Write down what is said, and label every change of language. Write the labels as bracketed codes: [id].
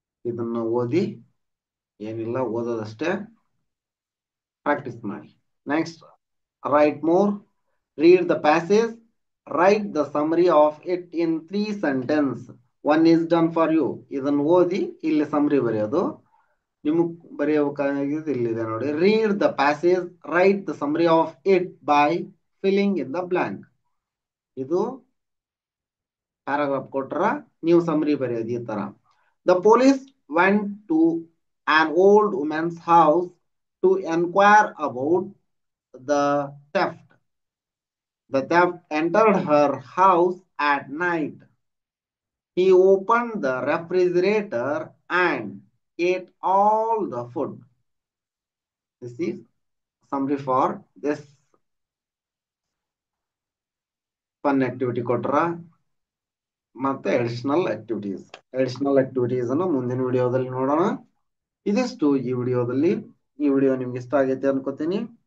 [kn] ಇದನ್ನ ಓದಿ ಏನಿಲ್ಲ ಓದೋದಷ್ಟೇ ಪ್ರಾಕ್ಟೀಸ್ ಮಾಡಿ. [en] Next, write more. Read the passage. Write the summary of it in 3 sentences. One is done for you. [kn] ಇದನ್ನು ಓದಿ ಇಲ್ಲಿ ಸಮ್ಮರಿ ಬರೆಯೋದು. ನಿಮಗೆ ಬರೆಯಬೇಕಾಗಿದ್ದು ಇಲ್ಲಿದೆ ನೋಡಿ. [en] Read the passage. Write the summary of it by filling in the blank. [kn] ಇದು paragraph ಕೊಟ್ರ ನೀವು ಸಮ್ಮರಿ ಬರೆಯೋದು ಈ ತರ. [en] The police went to an old woman's house to inquire about the theft. The theft entered her house at night. He opened the refrigerator and ate all the food. This is summary for this fun activity [kn] ಕೊಟ್ರ ಮತ್ತೆ additional activities ಅನ್ನು ಮುಂದಿನ ವಿಡಿಯೋದಲ್ಲಿ ನೋಡೋಣ. ಇದಿಷ್ಟು ಈ ವಿಡಿಯೋದಲ್ಲಿ. ಈ ವಿಡಿಯೋ ನಿಮ್ಗೆ ಇಷ್ಟ ಆಗೈತೆ ಅನ್ಕೋತೀನಿ.